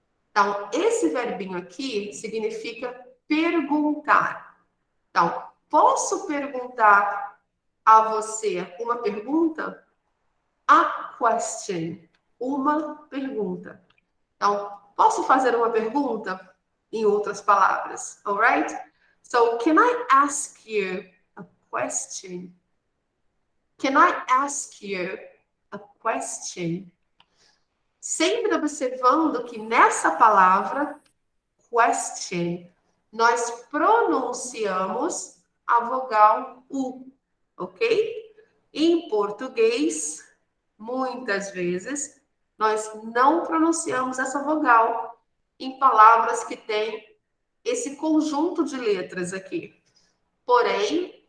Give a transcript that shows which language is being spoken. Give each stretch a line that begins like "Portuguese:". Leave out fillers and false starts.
Portuguese: Então, esse verbinho aqui significa perguntar. Então, posso perguntar a você uma pergunta? A question. Uma pergunta. Então, posso fazer uma pergunta? Em outras palavras, alright?
English: So, can I ask you a question? Can I ask you a question?
Portuguese: Sempre observando que nessa palavra, question, nós pronunciamos a vogal U, ok? Em português, muitas vezes, nós não pronunciamos essa vogal em palavras que têm esse conjunto de letras aqui. Porém,